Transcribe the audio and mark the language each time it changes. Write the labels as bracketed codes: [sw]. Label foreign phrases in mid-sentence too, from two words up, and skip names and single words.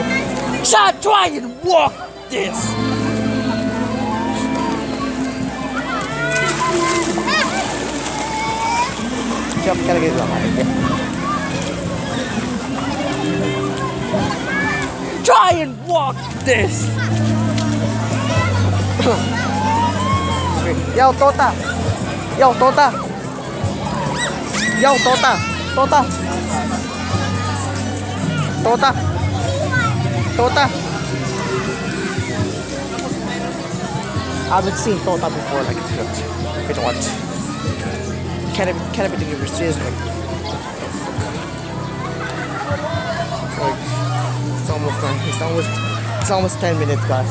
[en] Shot, try and walk this. Jump, gotta get it on. Try and walk this. Yo, Tota. Yo, Tota. Yo, Tota. Tota. Tota. Tota. I haven't seen Tota before like this. You know what? Can't even think of her serious like. It's almost done. It's almost 10 minutes, guys.